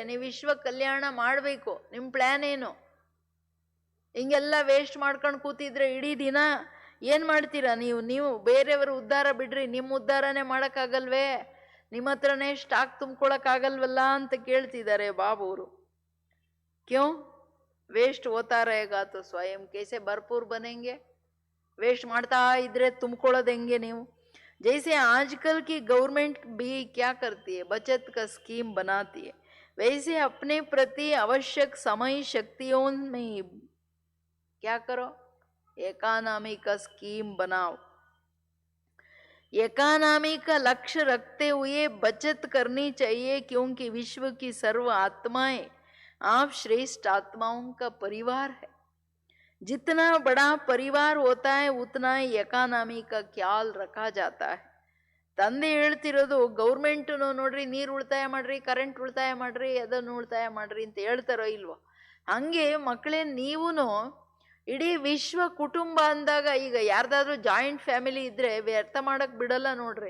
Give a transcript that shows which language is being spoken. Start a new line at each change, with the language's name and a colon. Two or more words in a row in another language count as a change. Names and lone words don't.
Kannada: ನೀವು ವಿಶ್ವ ಕಲ್ಯಾಣ ಮಾಡಬೇಕು, ನಿಮ್ಮ ಪ್ಲ್ಯಾನ್ ಏನು? ಹಿಂಗೆಲ್ಲ ವೇಸ್ಟ್ ಮಾಡ್ಕೊಂಡು ಕೂತಿದ್ರೆ ಇಡೀ ದಿನ ಏನು ಮಾಡ್ತೀರಾ ನೀವು ಬೇರೆಯವರು ಉದ್ಧಾರ ಬಿಡ್ರಿ, ನಿಮ್ಮ ಉದ್ಧಾರನೇ ಮಾಡೋಕ್ಕಾಗಲ್ವೇ? ನಿಮ್ಮ ಹತ್ರನೇ ಸ್ಟಾಕ್ ತುಂಬ್ಕೊಳಕ್ಕಾಗಲ್ವಲ್ಲ ಅಂತ ಕೇಳ್ತಿದ್ದಾರೆ ಬಾಬುವರು.
Hindi: क्यूँ वेस्ट होता रहेगा तो स्वयं कैसे भरपूर बनेंगे?
Kannada: ವೇಸ್ಟ್ ಮಾಡ್ತಾ ಇದ್ರೆ ತುಂಬ್ಕೊಳ್ಳೋದು ಹೆಂಗೆ ನೀವು?
Hindi: जैसे आजकल की गवर्नमेंट भी क्या करती है, बचत का स्कीम बनाती है, वैसे अपने प्रति आवश्यक समय शक्तियों में क्या करो, इकोनॉमी का स्कीम बनाओ. इकोनॉमी का लक्ष्य रखते हुए बचत करनी चाहिए, क्योंकि विश्व की सर्व आत्माएं आप श्रेष्ठ आत्माओं का परिवार है. जितना बड़ा परिवार होता है उतना ही ಎಕಾನಮಿ का ख्याल रखा जाता है.
Kannada: ತಂದೆ ಹೇಳ್ತಿರೋದು ಗೌರ್ಮೆಂಟ್ ನೋಡ್ರಿ, ನೀರು ಉಳಿತಾಯ ಮಾಡ್ರಿ, ಕರೆಂಟ್ ಉಳಿತಾಯ ಮಾಡ್ರಿ, ಅದನ್ನು ಉಳಿತಾಯ ಮಾಡ್ರಿ ಅಂತ ಹೇಳ್ತಾರೋ ಇಲ್ವೋ, ಹಂಗೆ ಮಕ್ಕಳೇ ನೀವೂ ಇಡೀ ವಿಶ್ವ ಕುಟುಂಬ ಅಂದಾಗ, ಈಗ ಯಾರ್ದಾದ್ರೂ ಜಾಯಿಂಟ್ ಫ್ಯಾಮಿಲಿ ಇದ್ರೆ ವ್ಯರ್ಥ ಮಾಡಕ್ ಬಿಡಲ್ಲ ನೋಡ್ರಿ.